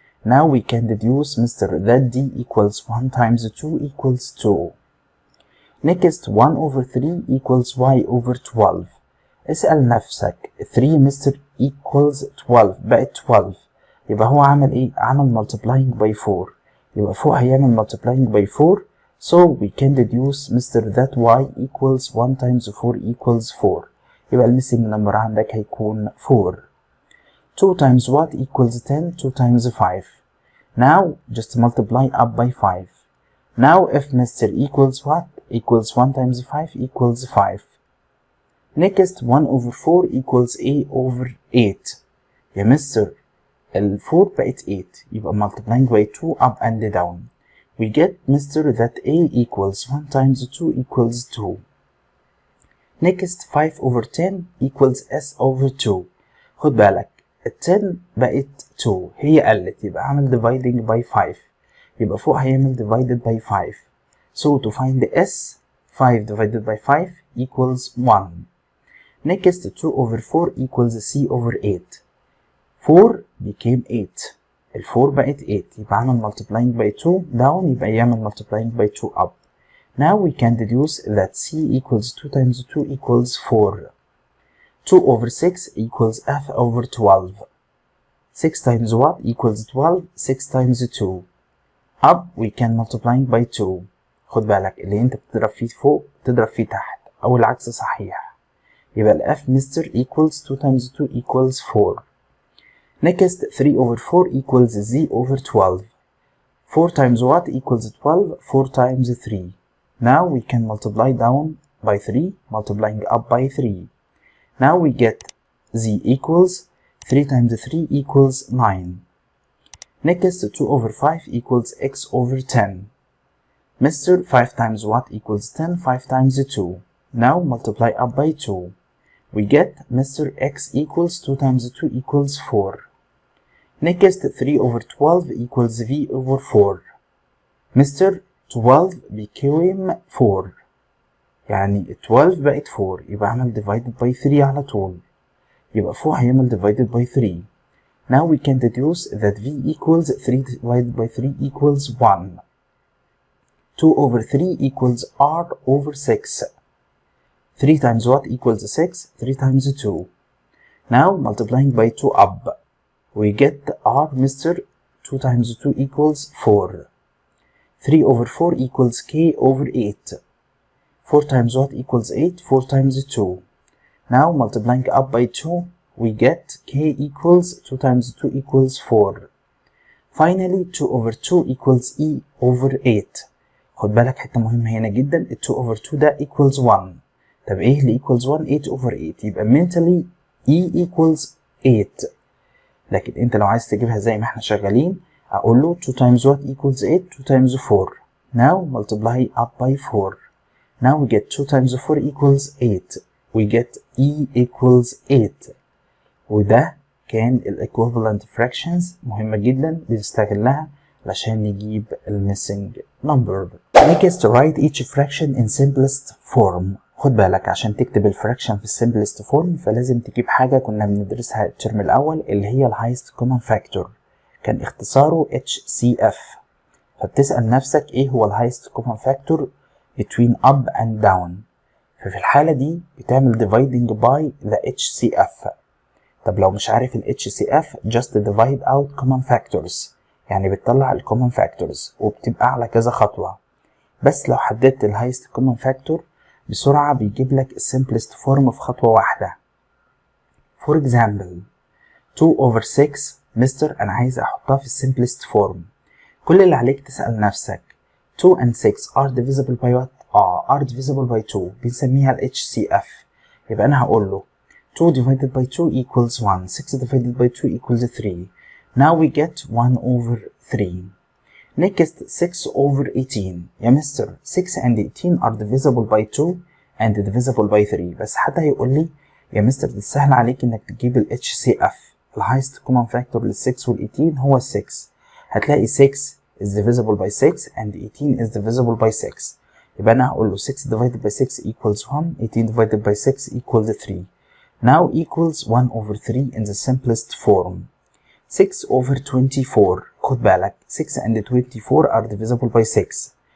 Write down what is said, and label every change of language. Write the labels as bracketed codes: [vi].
[en] Now we can deduce Mr. that d equals 1 times 2 equals 2. Next 1 over 3 equals y over 12. [ar] اسأل نفسك 3 مستر [en] equals 12 [ar] بقت 12 يبقى هو عمل ايه؟ عمل [en] multiplying by 4 [ar] يبقى فوق هيعمل multiplying by 4. [en] So we can deduce Mr. that y equals 1 times 4 equals 4 [ar] يبقى الميسنج نمبر عندك هيكون 4. [en] 2 times what equals 10 2 times 5. Now just multiply up by 5. Now if Mr. equals what? Equals 1 times 5 equals 5. Next 1 over 4 equals a over 8. [ar] يا مستر ال 4 بقت 8 يبقى [en] multiplying by 2 up and down. We get Mr. that a equals 1 times 2 equals 2. Next 5 over 10 equals s over 2. [ar] خد بالك ال 10 بقت 2 هي قلت يبقى عمل [en] dividing by 5 [ar] يبقى فوق هيعمل [en] divided by 5. So to find the s 5 divided by 5 equals 1. Next 2 over 4 equals c over 8. 4 became 8 [ar] ال 4 بقت 8 يبقى عمل [en] multiplying by 2 down [ar] يبقى يعمل [en] multiplying by 2 up. Now we can deduce that c equals 2 times 2 equals 4. 2 over 6 equals f over 12. 6 times what equals 12 6 times 2. Up we can multiplying by 2. [ar] خد بالك اللي انت بتضرب فيه فوق تضرب فيه تحت او العكس صحيح يبقى ال f مستر [en] equals 2 times 2 equals 4. Next 3 over 4 equals z over 12. 4 times what equals 12 4 times 3. Now we can multiply down by 3 multiplying up by 3. Now we get z equals 3 times 3 equals 9. Next 2 over 5 equals x over 10. Mr. 5 times what equals 10 5 times 2. Now multiply up by 2. We get Mr. x equals 2 times 2 equals 4. Next 3 over 12 equals v over 4. Mr. 12 became 4 [ar] يعني 12 بقت 4 يبقى عمل [en] divided by 3 [ar] على طول يبقى فوق هيعمل divided by 3. [en] Now we can deduce that v equals 3 divided by 3 equals 1. 2 over 3 equals r over 6. 3 times what equals 6? 3 times 2. Now multiplying by 2 up. We get r Mr. 2 times 2 equals 4. 3 over 4 equals k over 8. 4 times what equals 8? 4 times 2. Now multiplying up by 2, we get k equals 2 times 2 equals 4. Finally 2 over 2 equals e over 8. [ar] خد بالك حتة مهمة هنا جدا ال [en] 2 over 2 [ar] ده [en] equals 1. [ar] طب ايه اللي [en] equals 1؟ 8 over 8 [ar] يبقى mentally [en] e equals 8. [ar] لكن انت لو عايز تجيبها زي ما احنا شغالين اقول له [en] 2 times what equals 8 2 times 4. Now multiply up by 4. Now we get 2 times 4 equals 8. We get e equals 8. [ar] وده كان ال [en] equivalent fractions [ar] مهمة جدا بنستغلها عشان نجيب ال [en] missing number. Next write each fraction in simplest form. [ar] خد بالك عشان تكتب الفراكشن في السمبلست فورم فلازم تجيب حاجة كنا بندرسها الترم الأول اللي هي الهايست كومن فاكتور، كان اختصاره HCF. فبتسأل نفسك ايه هو الهايست كومن فاكتور [en] between up and down، [ar] ففي الحالة دي بتعمل [en] dividing by the HCF. [ar] طب لو مش عارف ال HCF [en] just divide out common factors، [ar] يعني بتطلع ال [en] common factors [ar] وبتبقى على كذا خطوة. بس لو حددت ال [en] highest common factor [ar] بسرعة بيجيب لك ال [en] simplest form [ar] في خطوة واحدة. [en] For example [ar] 2/6 مستر أنا عايز أحطها في ال [en] simplest form. [ar] كل اللي عليك تسأل نفسك [en] 2 and 6 are divisible by what؟ are divisible by 2، [ar] بنسميها ال HCF. يبقى أنا هقول له [en] 2 divided by 2 equals 1، 6 divided by 2 equals 3. Now we get 1/3. Next 6/18. [ar] يا مستر [en] 6 and 18 are divisible by 2 and divisible by 3. [ar] بس حتى هيقول لي يا مستر ده سهل عليك انك تجيب ال HCF. ال [en] highest common factor [ar] لل 6 وال 18 هو 6. هتلاقي [en] 6 is divisible by 6 and 18 is divisible by 6. [ar] يبقى انا هقول له [en] 6 divided by 6 equals 1، 18 divided by 6 equals 3. Now equals 1/3 in the simplest form. 6/24. [ar] خد بالك [en] 6 and 24 are divisible by 6.